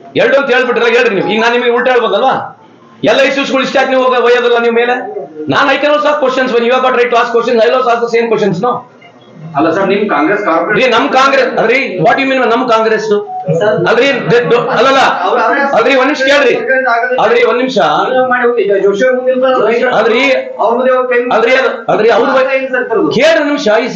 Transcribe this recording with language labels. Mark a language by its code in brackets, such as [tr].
[kn] ಎರಡು ಅಂತ ಹೇಳ್ಬಿಟ್ರಲ್ಲ, ಹೇಳ್ರಿ ನೀವು. ಈಗ ನಾನು ನಿಮಗೆ ಉಲ್ಟಾ ಹೇಳ್ಬೋದಲ್ವಾ? ಎಲ್ಲ ಇಶ್ಯೂಸ್ಗಳು ಇಷ್ಟ ನೀವು ಒಯ್ಯೋದಲ್ಲ ನೀವು ಮೇಲೆ. [en] ನಾನು I can also ask questions when you have got right to ask questions. I will also ask the same questions. No, [kn] ಅಲ್ಲ ಸರ್, ನಿಮ್ ಕಾಂಗ್ರೆಸ್ ಕಾರ್ಪೊರೇಟ್ ನಮ್ ಕಾಂಗ್ರೆಸ್ ಅದ್ರಿ, [en] what you mean [kn] ನಮ್ ಕಾಂಗ್ರೆಸ್ ಅಲ್ರಿ? ಅಲ್ಲಲ್ಲ, ಅದ್ರಿ ಒಂದ್ ನಿಮಿಷ ಕೇಳ್ರಿ. ಅದ್ರಿ ಒಂದ್ ನಿಮಿಷ ಅದ್ರಿ ಅದ್ರಿ ಅವ್ರ ಕೇಳ್ರಿ ನಿಮಿಷ.